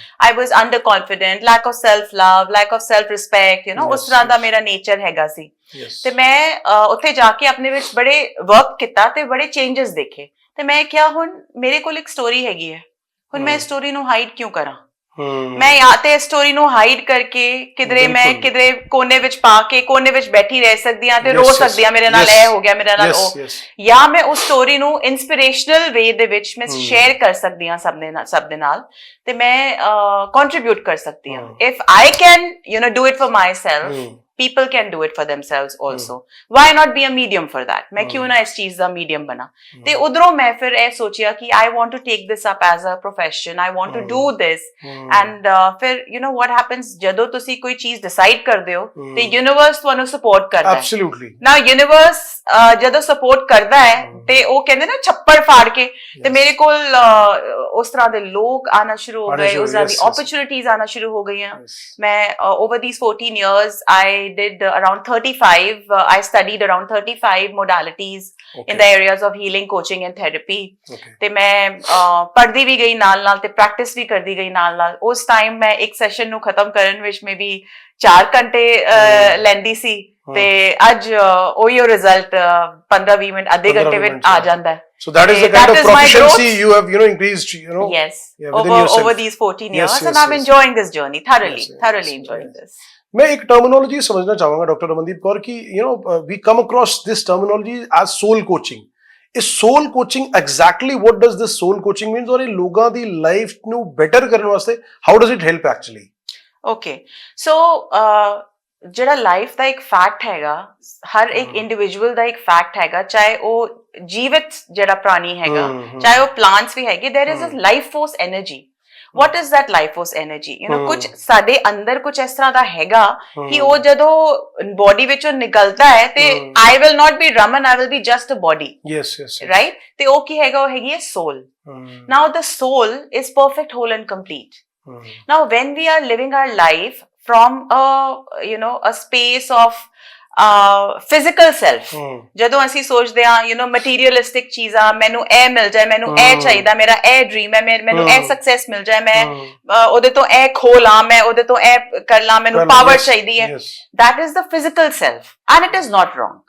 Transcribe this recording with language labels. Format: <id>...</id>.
<en>I was under confident, lack of self love, lack of self respect, you know</en> <pa>ਉਸ ਤਰ੍ਹਾਂ ਦਾ ਮੇਰਾ nature ਹੈਗਾ ਸੀ। ਤੇ ਮੈਂ ਉੱਥੇ ਜਾ ਕੇ ਆਪਣੇ ਵਿੱਚ ਬੜੇ ਵਰਕ ਕੀਤਾ ਤੇ ਬੜੇ ਚੇਂਜਸ ਦੇਖੇ ਤੇ ਮੈਂ ਕਿਹਾ ਹੁਣ ਮੇਰੇ ਕੋਲ ਇੱਕ ਸਟੋਰੀ ਹੈਗੀ ਹੈ, ਹੁਣ ਮੈਂ ਸਟੋਰੀ ਨੂੰ ਹਾਈਡ ਕਿਉਂ ਕਰਾਂ? ਮੈਂ ਜਾਂ ਤੇ ਸਟੋਰੀ ਨੂੰ ਹਾਈਡ ਕਰਕੇ ਕਿਧਰੇ ਕੋਨੇ ਵਿੱਚ ਪਾ ਕੇ ਕੋਨੇ ਵਿੱਚ ਬੈਠੀ ਰਹਿ ਸਕਦੀ ਹਾਂ ਤੇ ਰੋ ਸਕਦੀ ਹਾਂ, ਮੇਰੇ ਨਾਲ ਇਹ ਹੋ ਗਿਆ, ਮੇਰੇ ਨਾਲ ਉਹ, ਜਾਂ ਮੈਂ ਉਸ ਸਟੋਰੀ ਨੂੰ ਇਨਸਪੀਰੇਸ਼ਨਲ ਵੇ ਦੇ ਵਿੱਚ ਮੈਂ ਸ਼ੇਅਰ ਕਰ ਸਕਦੀ ਹਾਂ ਸਭ ਦੇ ਨਾਲ ਤੇ ਮੈਂ ਕੰਟਰੀਬਿਊਟ ਕਰ ਸਕਦੀ ਹਾਂ।</pa> <en>If I can you know do it for myself people can do it for themselves also. Why not be a medium for that?</en> <hi>मैं क्यों ना इस चीज ਦਾ medium बना?</hi> <pa>ਤੇ ਉਧਰੋਂ ਮੈਂ ਫਿਰ ਇਹ ਸੋਚਿਆ ਕਿ</pa> <en>I want to take this up as a profession. I want to do this.</en> <pa>And ਫਿਰ</pa> <en>you know what happens</en> <pa>ਜਦੋਂ ਤੁਸੀਂ ਕੋਈ ਚੀਜ਼ decide ਕਰਦੇ ਹੋ ਤੇ universe ਤੁਹਾਨੂੰ support ਕਰਦਾ ਹੈ.</pa> <en>Absolutely. Now</en> <pa>universe ਜਦੋਂ support ਕਰਦਾ ਹੈ ਤੇ ਉਹ ਕਹਿੰਦੇ ਨਾ ਛੱਪੜ ਫਾੜ ਕੇ ਤੇ ਮੇਰੇ ਕੋਲ ਉਸ ਤਰ੍ਹਾਂ ਦੇ ਲੋਕ ਆਣਾ ਸ਼ੁਰੂ ਹੋ ਗਏ, ਉਸ ਤਰ੍ਹਾਂ ਦੀ opportunities ਆਣਾ ਸ਼ੁਰੂ ਹੋ ਗਈਆਂ.</pa> <en>ਮੈਂ over these 14 years I did around 35 I studied around 35 modalities in the areas of healing, coaching and therapy.</en> <pa>ਤੇ ਮੈਂ ਪੜ੍ਹਦੀ ਵੀ ਗਈ ਨਾਲ ਨਾਲ ਤੇ ਪ੍ਰੈਕਟਿਸ ਵੀ ਕਰਦੀ ਗਈ ਨਾਲ ਨਾਲ. ਉਸ ਟਾਈਮ ਮੈਂ ਇੱਕ ਸੈਸ਼ਨ ਨੂੰ ਖਤਮ ਕਰਨ ਵਿੱਚ ਮੇਬੀ 4 ਘੰਟੇ ਲੈਂਦੀ ਸੀ ਤੇ ਅੱਜ ਉਹੀ ਰਿਜ਼ਲਟ 15-20 ਮਿੰਟ ਅੱਧੇ ਘੰਟੇ ਵਿੱਚ ਆ ਜਾਂਦਾ ਹੈ.</pa> <en>So that is the kind of proficiency you have, increased, Yes, over these 14 years, and I'm enjoying this journey thoroughly enjoying this.</en> <hi>मैं एक टर्मिनोलॉजी समझना चाहूंगा डॉक्टर रमनदीप कौर की</hi> <en>we come across this terminology as soul coaching. Is soul coaching exactly what does this soul coaching means?</en> <hi>और ये लोगों दी life</hi> <pa>ਨੂੰ better ਕਰਨ ਵਾਸਤੇ</pa> <en>how does it help actually?</en> <pa>Okay, so ਜਿਹੜਾ ਲਾਈਫ ਦਾ ਇੱਕ ਫੈਕਟ ਹੈਗਾ, ਹਰ ਇੱਕ ਇੰਡੀਵਿਜੂਅਲ ਦਾ ਇੱਕ ਫੈਕਟ ਹੈਗਾ, ਚਾਹੇ ਉਹ ਜੀਵਿਤ ਜਿਹੜਾ ਪ੍ਰਾਣੀ ਹੈਗਾ, ਚਾਹੇ ਉਹ ਪਲਾਂਟਸ ਵੀ ਹੈਗੇ,</pa> <en>there is a life force energy. What is that life force energy?</en> <pa>ਕੁਝ ਸਾਡੇ ਅੰਦਰ ਕੁਝ ਇਸ ਤਰ੍ਹਾਂ ਦਾ ਹੈਗਾ ਕਿ ਉਹ ਜਦੋਂ ਬੋਡੀ ਵਿੱਚੋਂ ਨਿਕਲਦਾ ਹੈ ਤੇ</pa> <en>I will not be Raman, I will be just a body. Yes. Right?</en> <pa>ਤੇ ਉਹ ਕੀ ਹੈਗਾ? ਉਹ ਹੈਗੀ ਹੈ soul.</pa> <en>Now the soul is perfect, whole and complete. Now when we are living our life from a space of physical self,</en> <pa>ਜਦੋਂ ਅਸੀਂ ਸੋਚਦੇ ਹਾਂ materialistic ਚੀਜ਼ਾਂ, ਮੈਨੂੰ ਇਹ ਮਿਲ ਜਾਏ, ਮੈਨੂੰ ਇਹ ਚਾਹੀਦਾ, ਮੇਰਾ ਇਹ ਡ੍ਰੀਮ ਹੈ, ਮੈਨੂੰ ਇਹ ਸਕਸੈਸ ਮਿਲ ਜਾਏ, ਮੈਂ ਉਹਦੇ ਤੋਂ ਇਹ ਖੋ ਲਾਂ, ਮੈਂ ਉਹਦੇ ਤੋਂ ਇਹ ਕਰ ਲਾਂ, ਮੈਨੂੰ ਪਾਵਰ ਚਾਹੀਦੀ ਹੈ.</pa> <en>that is the physical self and it is not wrong.</en>